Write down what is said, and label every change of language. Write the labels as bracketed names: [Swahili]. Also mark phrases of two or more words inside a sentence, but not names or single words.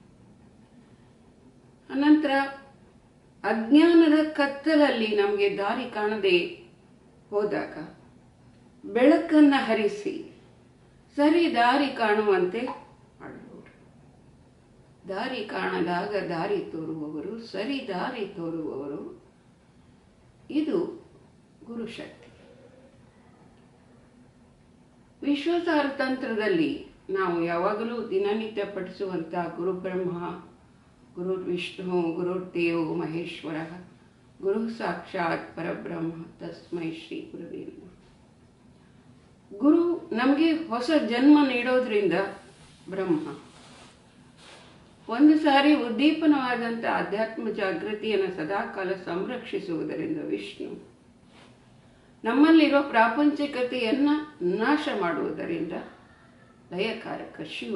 [Kannada] ಅನಂತರ ಅಜ್ಞಾನದ ಕತ್ತಲಲ್ಲಿ ನಮಗೆ ದಾರಿ ಕಾಣದೆ ಹೋದಾಗ ಬೆಳಕನ್ನು ಹರಿಸಿ ಸರಿ ದಾರಿ ಕಾಣುವಂತೆ ಮಾಡುವವರು, ದಾರಿ ಕಾಣದಾಗ ದಾರಿ ತೋರುವವರು, ಸರಿ ದಾರಿ ತೋರುವವರು, ಇದು ಗುರುಶಕ್ತಿ. ವಿಶ್ವಾಸಾರ ತಂತ್ರದಲ್ಲಿ ನಾವು ಯಾವಾಗಲೂ ದಿನನಿತ್ಯ ಪಠಿಸುವಂಥ [Sanskrit] ಗುರು ಬ್ರಹ್ಮ, ಗುರು ವಿಷ್ಣು, ಗುರುದೇವೋ ಮಹೇಶ್ವರ, ಗುರು ಸಾಕ್ಷಾತ್ ಪರಬ್ರಹ್ಮ ತಸ್ಮೈ ಶ್ರೀ ಗುರುವೇ ನಮಃ. [Kannada] ಗುರು ನಮಗೆ ಹೊಸ ಜನ್ಮ ನೀಡೋದ್ರಿಂದ ಬ್ರಹ್ಮ, ಒಂದು ಸಾರಿ ಉದ್ದೀಪನವಾದಂಥ ಆಧ್ಯಾತ್ಮ ಜಾಗೃತಿಯನ್ನು ಸದಾಕಾಲ ಸಂರಕ್ಷಿಸುವುದರಿಂದ ವಿಷ್ಣು, ನಮ್ಮಲ್ಲಿರೋ ಪ್ರಾಪಂಚಿಕತೆಯನ್ನು ನಾಶ ಮಾಡುವುದರಿಂದ ಲಯಕಾರಕ ಶಿವ.